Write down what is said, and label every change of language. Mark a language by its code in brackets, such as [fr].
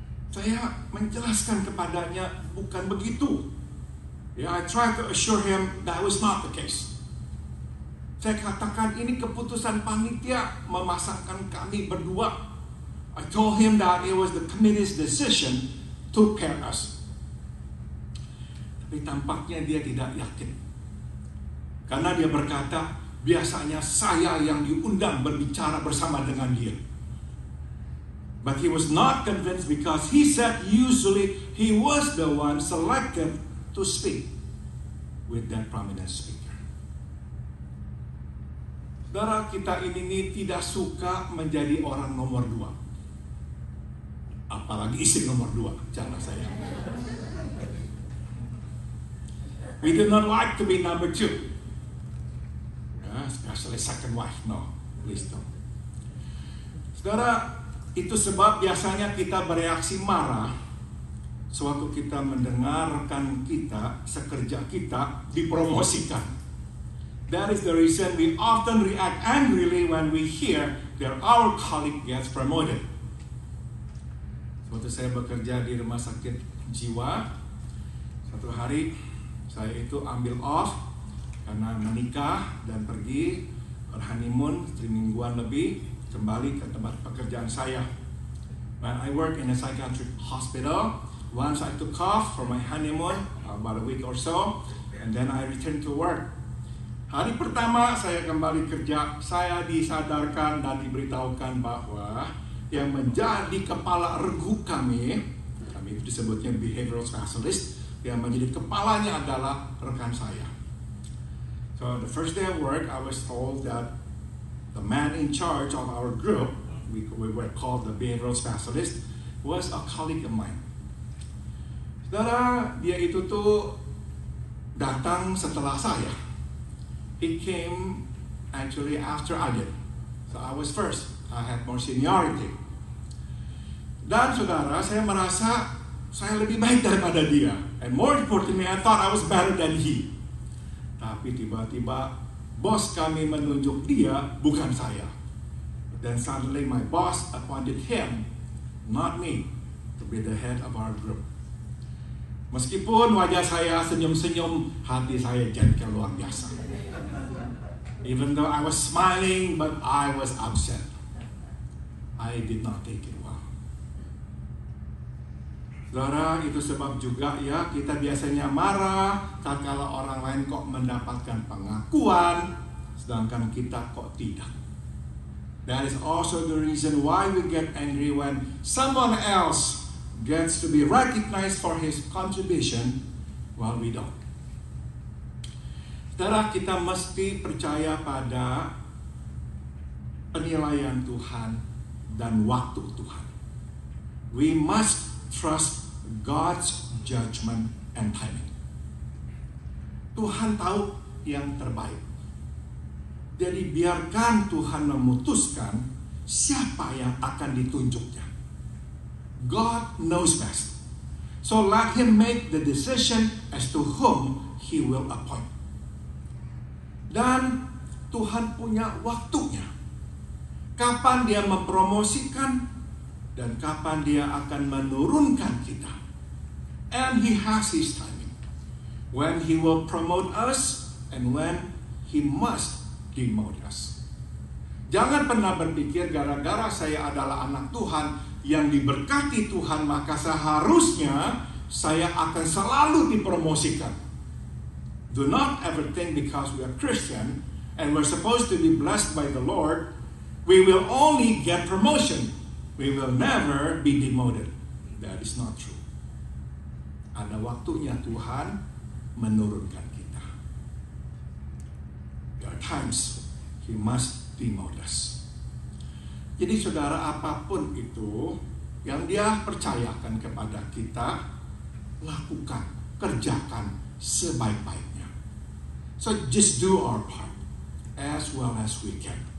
[id] Saya menjelaskan kepadanya bukan begitu. [en] I tried to assure him that was not the case. [id] Saya katakan ini keputusan panitia memasangkan kami berdua. [en] I told him that it was the committee's decision to pair us. [id] Tapi tampaknya dia tidak yakin. Karena dia berkata, biasanya saya yang diundang berbicara bersama dengan dia. [en] But he was not convinced because he said usually he was the one selected to speak with that prominent speaker. [id] Saudara, kita ini tidak suka menjadi orang nomor 2. Apalagi istri nomor 2, jangan saya. [en] We do not like to be number 2. Especially second wife, no, please don't. [id] Saudara, itu sebab biasanya kita bereaksi marah sewaktu kita mendengar rekan kita, sekerja kita dipromosikan. [en] That is the reason we often react angrily when we hear that our colleague gets promoted. [id] Waktu saya bekerja di rumah sakit jiwa, satu hari saya itu ambil off karena menikah dan pergi honeymoon 3 mingguan lebih, kembali ke tempat pekerjaan saya. [en] When I work in a psychiatric hospital, once I took off for my honeymoon about a week or so, and then I returned to work. [id] Hari pertama saya kembali kerja, saya disadarkan dan diberitahukan bahwa yang menjadi kepala regu kami itu disebutnya behavioral specialist, yang menjadi kepalanya adalah rekan saya. [en] So the first day of work, I was told that the man in charge of our group, we were called the behavioral specialist, was a colleague of mine. [id] Saudara, dia itu tuh datang setelah saya. [en] He came actually after I did. So I was first. I had more seniority. [id] Dan saudara, saya merasa saya lebih baik daripada dia. [en] And more importantly, I thought I was better than he. [id] Tapi tiba-tiba bos kami menunjuk dia, bukan saya. [en] Then suddenly my boss appointed him, not me, to be the head of our group. [id] Meskipun wajah saya senyum-senyum, hati saya jengkel luar biasa. [en] Even though I was smiling, but I was upset. I did not take it well. [id] Saudara, itu sebab juga ya kita biasanya marah tatkala orang lain kok mendapatkan pengakuan, sedangkan kita kok tidak. [en] That is also the reason why we get angry when someone else gets to be recognized for his contribution while we don't. [id] Saudara, kita mesti percaya pada penilaian Tuhan dan waktu Tuhan. [en] We must trust God's judgment and timing. [id] Tuhan tahu yang terbaik. Jadi biarkan Tuhan memutuskan siapa yang akan ditunjuknya. [en] God knows best. So let Him make the decision as to whom He will appoint. [id] Dan Tuhan punya waktunya. Kapan Dia mempromosikan dan kapan Dia akan menurunkan kita. [en] And He has His timing. When He will promote us and when He must demote us. [id] Jangan pernah berpikir gara-gara saya adalah anak Tuhan yang diberkati Tuhan, maka seharusnya saya akan selalu dipromosikan. [en] Do not ever think because we are Christian and we're supposed to be blessed by the Lord, we will only get promotion. We will never be demoted. That is not true. [id] Ada waktunya Tuhan menurunkan kita. [en] There are times He must demote us. [id] Jadi saudara, apapun itu yang Dia percayakan kepada kita, lakukan, kerjakan sebaik-baiknya. [en] So just do our part as well as we can.